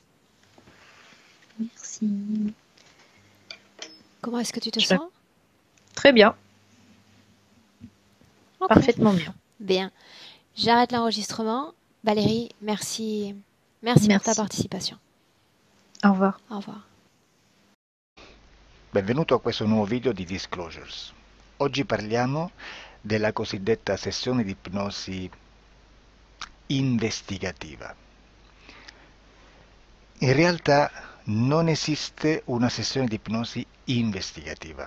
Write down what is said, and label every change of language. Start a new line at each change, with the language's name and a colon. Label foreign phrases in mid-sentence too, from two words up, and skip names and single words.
French: Merci. Comment est-ce que tu te sens? Très bien. Okay. Parfaitement bien. Bien. J'arrête l'enregistrement. Valérie, merci pour ta participation. Au revoir. Au revoir.
Italian: Benvenuto a questo nuovo video di Disclosures. Oggi parliamo della cosiddetta sessione di ipnosi investigativa. In realtà non esiste una sessione di ipnosi investigativa.